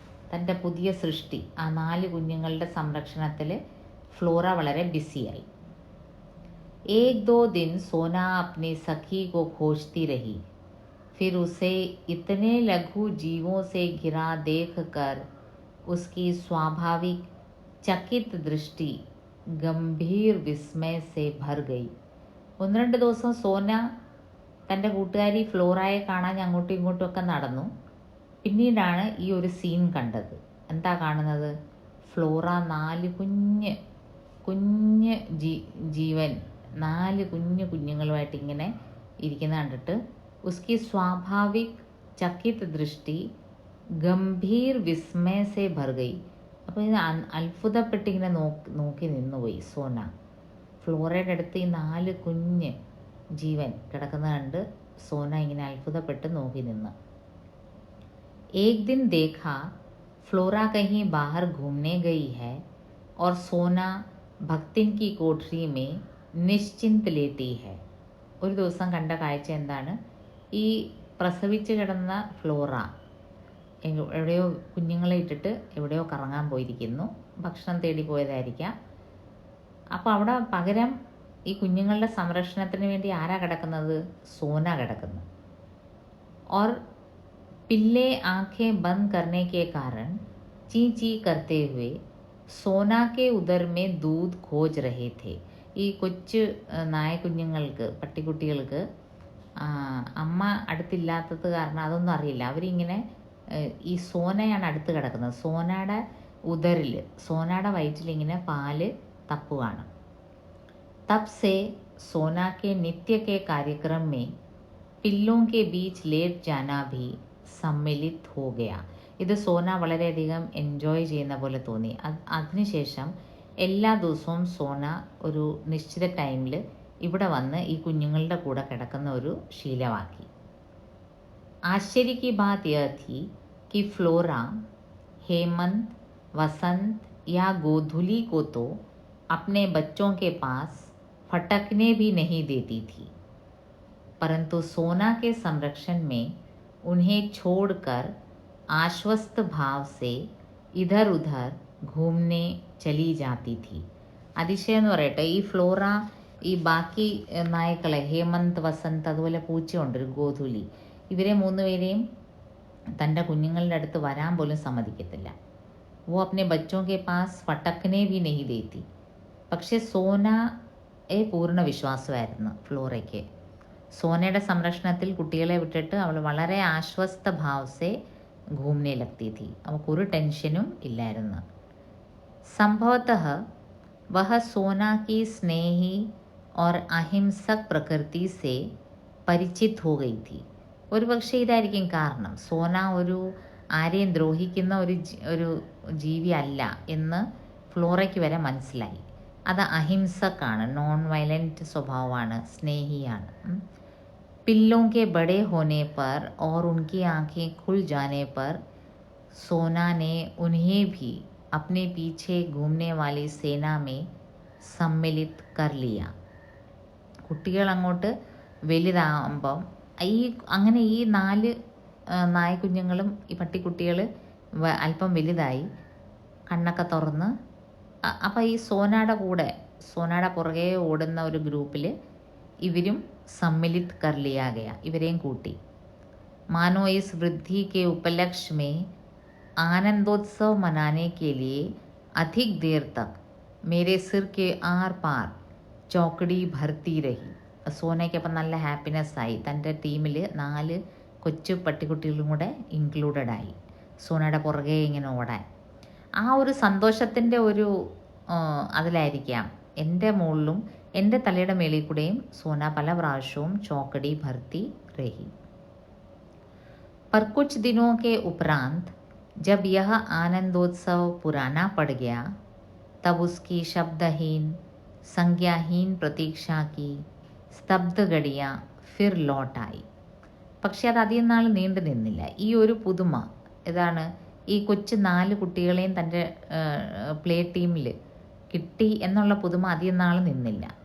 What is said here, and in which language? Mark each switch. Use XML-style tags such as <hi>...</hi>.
<ml>തൻ്റെ പുതിയ സൃഷ്ടി, ആ 4 കുഞ്ഞുങ്ങളുടെ സംരക്ഷണത്തിൽ ഫ്ലോറ വളരെ ബിസിയായി.</ml> <hi>एक दो दिन सोना अपनी सखी को खोजती रही. फिर उसे इतने लघु जीवों से घिरा देखकर उसकी स्वाभाविक चकित दृष्टि गंभीर विस्मय से भर गई.</hi> <ml>1-2 ദിവസം സോന തൻ്റെ കൂട്ടുകാരി ഫ്ലോറയെ കാണാൻ അങ്ങോട്ടും ഇങ്ങോട്ടും ഒക്കെ നടന്നു. പിന്നീടാണ് ഈ ഒരു സീൻ കണ്ടത്. എന്താ കാണുന്നത്? ഫ്ലോറ 4 കുഞ്ഞ് ജീവൻ 4 കുഞ്ഞുങ്ങളുമായിട്ട് ഇങ്ങനെ ഇരിക്കുന്ന കണ്ടിട്ട്</ml> <hi>ഉസ്കി സ്വാഭാവിക് ചക്കിത് ദൃഷ്ടി ഗംഭീർ വിസ്മയ സേ ഭർ ഗയി.</hi> <ml>അപ്പോൾ ഇത് അത്ഭുതപ്പെട്ടിങ്ങനെ നോക്കി നിന്നുപോയി സോന. ഫ്ലോറയുടെ അടുത്ത് ഈ 4 കുഞ്ഞ് ജീവൻ കിടക്കുന്ന കണ്ട് സോന ഇങ്ങനെ അത്ഭുതപ്പെട്ട് നോക്കി നിന്ന്.</ml> <hi>एक दिन देखा फ्लोरा कहीं बाहर घूमने गई है और सोना भक्तिन की कोठरी में निश्चिंत लेटी है.</hi> <ml>ഒരു ദിവസം കണ്ട കാഴ്ച എന്താണ്? ഈ പ്രസവിച്ച് കിടന്ന ഫ്ലോറ എവിടെയോ കുഞ്ഞുങ്ങളെ ഇട്ടിട്ട് എവിടെയോ കറങ്ങാൻ പോയിരിക്കുന്നു. ഭക്ഷണം തേടി പോയതായിരിക്കാം. അപ്പോൾ അവിടെ പകരം ഈ കുഞ്ഞുങ്ങളുടെ സംരക്ഷണത്തിന് വേണ്ടി ആരാ കിടക്കുന്നത്? സോന കിടക്കുന്നു.</ml> <hi>और पिल्ले आंखें बंद करने के कारण ची ची करते हुए सोना के उदर में दूध खोज रहे थे.</hi> <ml>ഈ കൊച്ചു നായക്കുഞ്ഞുങ്ങൾക്ക്, പട്ടിക്കുട്ടികൾക്ക് അമ്മ അടുത്തില്ലാത്തത് കാരണം അതൊന്നും അറിയില്ല. അവരിങ്ങനെ ഈ സോനയാണ് അടുത്ത് കിടക്കുന്നത്. സോനയുടെ ഉദറിൽ, സോനയുടെ വയറ്റിലിങ്ങനെ പാല് തപ്പുകയാണ്.</ml> <hi>तब से सोना के नित्य के कार्यक्रम में पिल्लों के बीच लेट जाना भी സമ്മിലിത് ഹോ ഗയ.</hi> <ml>ഇത് സോന വളരെയധികം എൻജോയ് ചെയ്യുന്ന പോലെ തോന്നി. അതിനുശേഷം എല്ലാ ദിവസവും സോന ഒരു നിശ്ചിത ടൈമിൽ ഇവിടെ വന്ന് ഈ കുഞ്ഞുങ്ങളുടെ കൂടെ കിടക്കുന്ന ഒരു ശീലമാക്കി.</ml> <hi>आश्चर्य की बात यह थी कि फ्लोरा हेमंत, वसंत या गोधुली को तो अपने बच्चों के पास फटकने भी नहीं देती थी, परंतु सोना के संरक्षण में उन्हें छोड़कर आश्वस्त भाव से इधर उधर घूमने चली जाती थी.</hi> <ml>അതിശയം എന്ന് പറയട്ടെ, ഈ ഫ്ലോറ ഈ ബാക്കി നായ്ക്കളെ ഹേമന്ത്, വസന്ത്, അതുപോലെ പൂച്ചയുണ്ട് ഒരു ഗോധുലി, ഇവരെ മൂന്നുപേരെയും തൻ്റെ കുഞ്ഞുങ്ങളുടെ അടുത്ത് വരാൻ പോലും സമ്മതിക്കത്തില്ല.</ml> <hi>वो अपने बच्चों के पास फटकने भी नहीं देती.</hi> <ml>പക്ഷേ സോനയെ പൂർണ്ണ വിശ്വാസമായിരുന്നു ഫ്ലോറയ്ക്ക്. സോനയുടെ സംരക്ഷണത്തിൽ കുട്ടികളെ വിട്ടിട്ട് അവൾ വളരെ</ml> <hi>ആശ്വസ്ത ഭാവസെ घूमने लगती थी.</hi> <ml>അവൾക്കൊരു ടെൻഷനും ഇല്ലായിരുന്നു.</ml> <hi>संभवतः वह सोना की स्नेही और अहिंसक प्रकृति से परिचित हो गई थी.</hi> <ml>ഒരു പക്ഷേ ഇതായിരിക്കും കാരണം. സോന ഒരു ആരെയും ദ്രോഹിക്കുന്ന ഒരു ജീവി അല്ല എന്ന് ഫ്ലോറയ്ക്ക് വരെ മനസ്സിലായി. അത് അഹിംസക്കാണ്, നോൺ വയലൻറ്റ് സ്വഭാവമാണ്, സ്നേഹിയാണ്.</ml> <hi>पिल्लों के बड़े होने पर और उनकी आंखें खुल जाने पर सोना ने उन्हें भी अपने पीछे घूमने वाली सेना में सम्मिलित कर लिया.</hi> <ml>കുട്ടികൾ അങ്ങോട്ട് വലുതാകുമ്പം അങ്ങനെ ഈ 4 നായ്ക്കുഞ്ഞുങ്ങളും ഈ പട്ടിക്കുട്ടികൾ അല്പം വലുതായി, കണ്ണൊക്കെ തുറന്ന് അപ്പോൾ ഈ സോനയുടെ പുറകെ ഓടുന്ന ഒരു ഗ്രൂപ്പിൽ ഇവരും</ml> <hi>सम्मिलित कर लिया गया,</hi> <ml>ഇവരെയും കൂട്ടി.</ml> <hi>मानो इस वृद्धि के उपलक्ष्य में आनंदोत्सव मनाने के लिए अधिक देर तक मेरे सिर के आर पार चौकड़ी भरती रही.</hi> <ml>സോനയ്ക്ക് അപ്പം നല്ല ഹാപ്പിനെസ് ആയി. തൻ്റെ ടീമിൽ 4 കൊച്ചു പട്ടിക്കുട്ടികളും കൂടെ ഇൻക്ലൂഡഡ് ആയി സോനയുടെ പുറകെ ഇങ്ങനെ ഓടാൻ. ആ ഒരു സന്തോഷത്തിൻ്റെ ഒരു അതിലായിരിക്കാം എൻ്റെ മുകളിലും എൻ്റെ തലയുടെ മേളിൽ കൂടെയും സോന പല പ്രാവശ്യവും</ml> <hi>ചോക്കടി ഭർത്തി रही. पर कुछ दिनों के उपरांत जब यह आनंदोत्सव पुराना पड़ गया, तब उसकी शब्दहीन संज्ञाहीन प्रतीक्षा की स्तब्ध घड़ियाँ फिर लौट आई.</hi> <ml>പക്ഷെ അത് അധികം നാൾ നീണ്ടു നിന്നില്ല. ഈ ഒരു പുതുമ ഇതാണ്, ഈ കൊച്ചു 4 കുട്ടികളെയും തൻ്റെ പ്ലേ ടീമിൽ കിട്ടി എന്നുള്ള പുതുമ അധികം നാൾ നിന്നില്ല.</ml>